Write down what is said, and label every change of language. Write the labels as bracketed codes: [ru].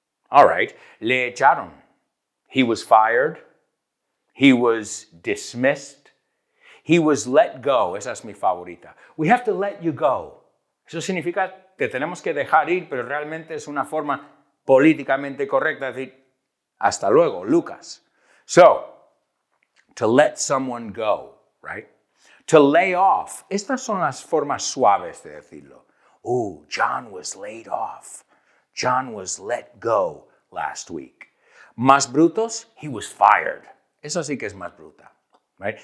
[en] All right. [es] Le echaron. [en] He was fired. He was dismissed. He was let go. [es] Esa es mi favorita. [en] We have to let you go. [es] Eso significa que tenemos que dejar ir, pero realmente es una forma políticamente correcta de decir, hasta luego, Lucas. [en] So, to let someone go, right? To lay off. [es] Estas son las formas suaves de decirlo. [en] Oh, John was laid off. John was let go last week. [es] Más brutos, [en] he was fired. [es] Eso sí que es más bruta, right?